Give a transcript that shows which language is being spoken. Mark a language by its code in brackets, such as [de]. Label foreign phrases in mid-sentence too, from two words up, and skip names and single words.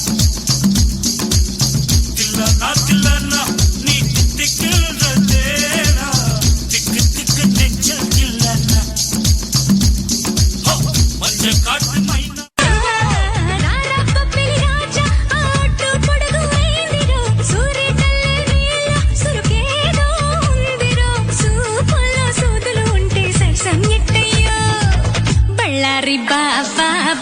[ta] தில்லனா நீ தித்திக்கின்ற தேனா திக்கு திக்கு நெஞ்சில் தில்லனா மஞ்ச காட்டு மைனா [te] రారప్ప పిలి రాజా ఆటు పొడుగు అయిందిరో సూర్యకల్లే నీల సురుకేదో ఉందిరో సూపుల్లో సూదులు ఉంటే సరసం ఎట్టయ్యో బళ్ళారి బావా